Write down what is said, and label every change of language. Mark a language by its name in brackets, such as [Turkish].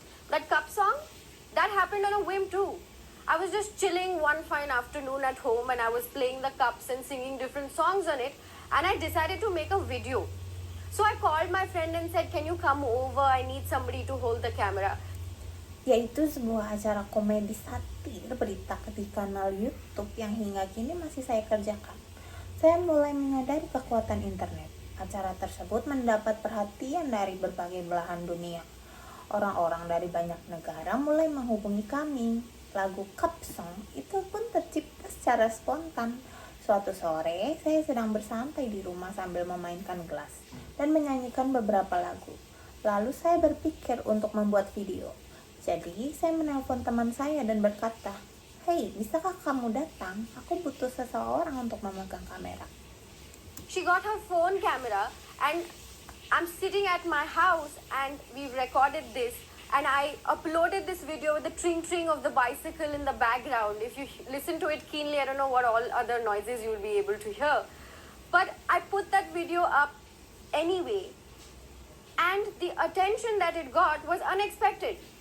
[English] That cup song, that happened on a whim too. I was just chilling one fine afternoon at home, and I was playing the cups and singing different songs on it, and I decided to make a video. So I called my friend and said, "Can you come over? I need somebody to hold the camera." [Indonesian] yaitu sebuah acara komedi satir berita di kanal YouTube yang hingga kini masih saya kerjakan. Saya mulai menyadari kekuatan internet. Acara tersebut mendapat perhatian dari berbagai belahan dunia. Orang-orang dari banyak negara mulai menghubungi kami. Lagu Cup Song itu pun tercipta secara spontan. Suatu sore, saya sedang bersantai di rumah sambil memainkan gelas dan menyanyikan beberapa lagu. Lalu saya berpikir untuk membuat video. Jadi, saya menelpon teman saya dan berkata, "Hei, bisakah kamu datang? Aku butuh seseorang untuk memegang kamera." [English] She got her phone camera, and I'm sitting at my house, and we recorded this, and I uploaded this video with the tring of the bicycle in the background. If you listen to it keenly, I don't know what all other noises you'll be able to hear, but I put that video up anyway, and the attention that it got was unexpected.